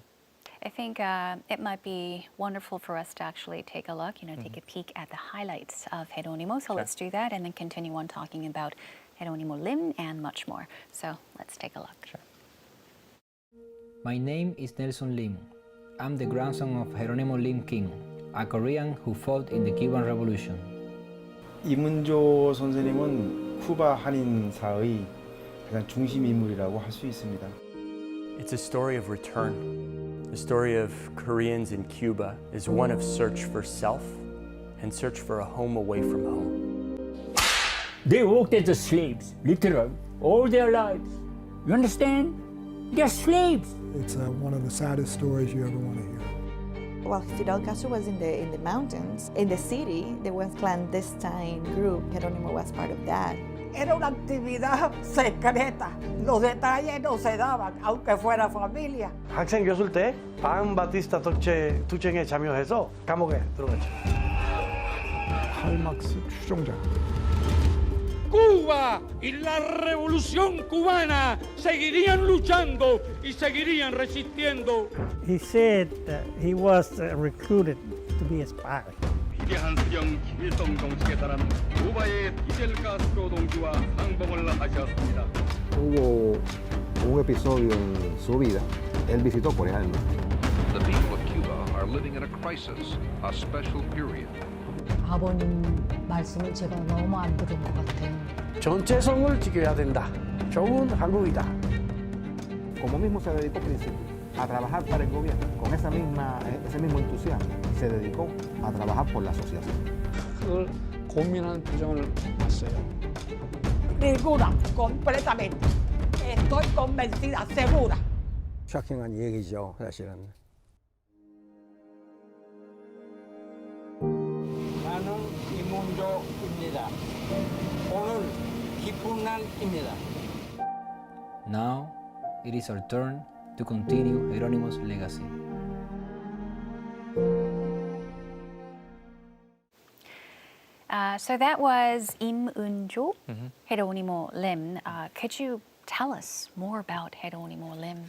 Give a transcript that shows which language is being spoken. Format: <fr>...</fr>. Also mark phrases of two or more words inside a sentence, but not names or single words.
<en>I think it might be wonderful for us to actually take a look, take a peek at the highlights of Jeronimo. So let's do that and then continue on talking about Jeronimo Lim and much more. So let's take a look. Sure. My name is Nelson Lim. I'm the grandson of Jeronimo Lim King, a Korean who fought in the Cuban Revolution.</en> <ko>임은조 선생님은 쿠바 한인사의 가장 중심 인물이라고 할 수 있습니다.</ko> <en>It's a story of return. The story of Koreans in Cuba is one of search for self and search for a home away from home. They worked as slaves, literally, all their lives. You understand? They're slaves. It's one of the saddest stories you ever want to hear. While Fidel Castro was in the mountains, in the city, there was a clandestine group. Jeronimo was part of that.</en> <es>Era una actividad secreta. Los detalles no se daban, aunque fuera familia.</es> <ko>학생 교수일 때 바티스타 투쟁에 참여해서 감옥에 들어갔죠. 칼막스 추종자.</ko> <es>Cuba y la revolución cubana seguirían luchando y seguirían resistiendo.</es> <en>He said he was recruited to be a spy.</en> <ko>위대한 수령 김일성 동식에 따른 쿠바의 디젤 가스로 동지와 상봉을 하셨습니다.</ko> <es>Hubo un episodio en su vida. Él visitó Corea del Norte.</es> <en>The people of Cuba are living in a crisis, a special period.</en> <ko>아버님 말씀을 제가 너무 안 들은 것 같아요. 전체성을 지켜야 된다. 좋은 한국이다.</ko> <es>Como mismo se dedicó principio a trabajar para el gobierno, con ese mismo entusiasmo, se dedicó a trabajar por la asociación.</es> <ko>그걸 고민하는 표정을 봤어요.</ko> <es>Ninguna, completamente. Estoy convencida, segura.</es> <ko>쇼킹한 얘기죠, 사실은. 나는 임은조입니다. 오늘 기쁜 날입니다.</ko> <en>Now, it is our turn to continue Jeronimo's legacy. So that was 임은조, Jeronimo Lim. Could you tell us more about Jeronimo Lim?</en>